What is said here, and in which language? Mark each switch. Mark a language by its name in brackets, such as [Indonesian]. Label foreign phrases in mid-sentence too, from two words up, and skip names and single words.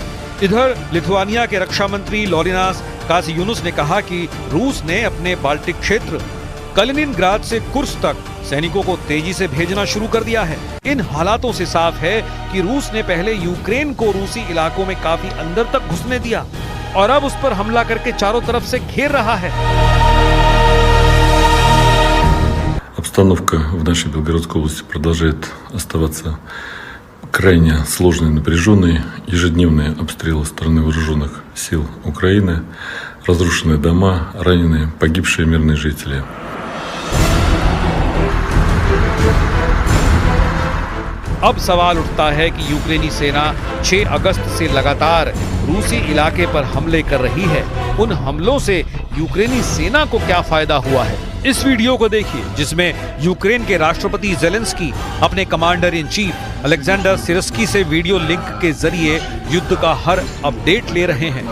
[Hindi] इधर लिथुआनिया के रक्षा मंत्री लॉरिनास कासियूनुस ने कहा कि रूस ने अपने बाल्टिक क्षेत्र कलिनिनग्राद से कुर्स्क तक सैनिकों को तेजी से भेजना शुरू कर दिया है। इन हालातों से साफ है कि रूस ने पहले यूक्रेन को रूसी इलाकों में काफी अंदर तक घुसने दिया और अब उस पर हमला करके चारों तरफ से घेर रहा है। [Russian] Обстановка в нашей Белгородской области продолжает оставаться крайне сложной и напряженной. Ежедневные обстрелы со стороны вооруженных сил Украины, разрушенные дома, раненые, погибшие мирные жители. [Hindi] अब सवाल उठता है कि यूक्रेनी सेना 6 अगस्त से लगातार रूसी इलाके पर हमले कर रही है। उन हमलों से यूक्रेनी सेना को क्या फायदा हुआ है? इस वीडियो को देखिए जिसमें यूक्रेन के राष्ट्रपति ज़ेलेंस्की अपने [English] commander in chief [Hindi] अलेक्जेंडर सिरस्की से [English] video link [Hindi] के जरिए युद्ध का हर अपडेट ले रहे हैं।